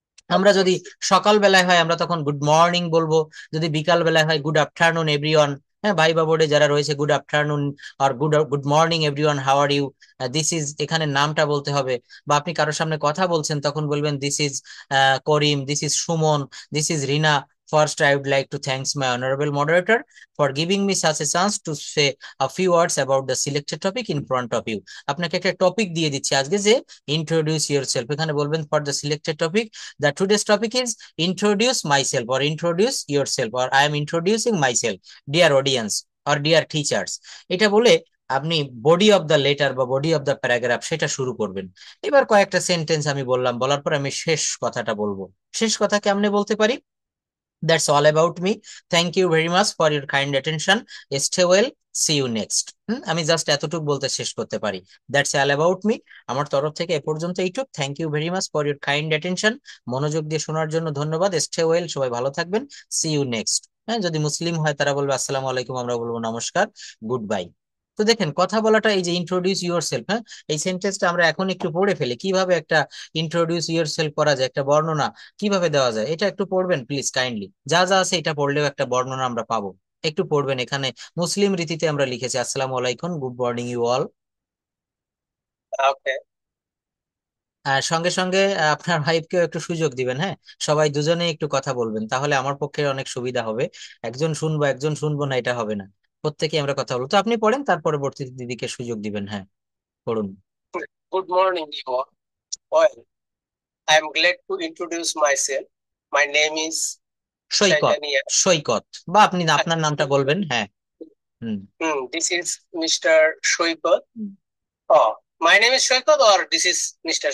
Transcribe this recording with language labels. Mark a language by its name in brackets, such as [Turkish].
[Bangla] আমরা যদি সকাল বেলায় হয় আমরা তখন [English] good morning [Bangla] বলবো, যদি বিকাল বেলায় হয় [English] Good afternoon everyone. [Bangla] হ্যাঁ, ভাই বা বোর্ডে যারা রয়েছে [English] Good afternoon আর good good morning everyone, how are you. This is, [Bangla] এখানে নামটা বলতে হবে। বা আপনি কারোর সামনে কথা বলছেন তখন বলবেন [English] This is Karim, this is Suman, this is Rina. First, I would like to thanks my honorable moderator for giving me such a chance to say a few words about the selected topic in front of you. [Bangla] আপনাকে একটা topic দিয়ে দিচ্ছি আজকে, যে [English] Introduce yourself. [Bangla] এখানে বলবেন [English] For the selected topic, the today's topic is introduce myself or introduce yourself or I am introducing myself, dear audience or dear teachers। [Bangla] এটা বলে আপনি [English] body of the letter [Bangla] বা [English] body of the paragraph [Bangla] সেটা শুরু করবেন। এবার কয়েকটা sentence আমি বললাম, বলার পর আমি শেষ কথাটা বলবো। শেষ কথা কেমনে বলতে পারি? [English] That's all about me. Thank you very much for your kind attention. Stay well. See you next. [Bangla] আমি জাস্ট এতটুকু বলতে শেষ করতে পারি। [English] That's all about me. [Bangla] আমার তরফ থেকে এ পর্যন্ত এইটুক। [English] Thank you very much for your kind attention. [Bangla] মনোযোগ দিয়ে শোনার জন্য ধন্যবাদ। [English] stay well, [Bangla] সবাই ভালো থাকবেন। [English] See you next. [Bangla] হ্যাঁ, যদি মুসলিম হয় তারা বলবে [Arabic] আসসালামু আলাইকুম, [Bangla] আমরা বলবো নমস্কার, [English] Good bye. [Bangla] তো দেখেন কথা বলাটা, এই যে [English] introduce yourself, [Bangla] হ্যাঁ, এই সেন্টেন্সটা আমরা এখন একটু পড়ে ফেলি কিভাবে একটা ইন্ট্রোডিউস ইউর সেলফ করা যায়, একটা বর্ণনা কিভাবে দেওয়া যায়। এটা একটু পড়বেন [English] please kindly, [Bangla] যা যা আছে এটা পড়লেও একটা বর্ণনা আমরা পাবো। একটু পড়বেন। এখানে মুসলিম রীতিতে আমরা লিখেছি [Arabic] আসসালামু আলাইকুম, [English] Good morning you all. [Bangla] ওকে। আর সঙ্গে সঙ্গে আপনার ওয়াইফকেও একটু সুযোগ দিবেন। হ্যাঁ, সবাই দুজনে একটু কথা বলবেন, তাহলে আমার পক্ষে অনেক সুবিধা হবে। একজন শুনবো একজন শুনবো না, এটা হবে না। প্রত্যেকে আমরা কথা বলবো। তো আপনি পড়েন, তার পরবর্তী দিদিকে সুযোগ দিবেন। হ্যাঁ, পড়ুন। [English] Good morning, you all. Well, I am glad to introduce myself. My name is [Bangla] Saikat, Chaitanya. সৈকত, বা আপনি আপনার নামটা বলবেন। হ্যাঁ। হুম। [English] This is Mr. Shoikat. Hmm. Oh, my name is Shoikat or this is Mr.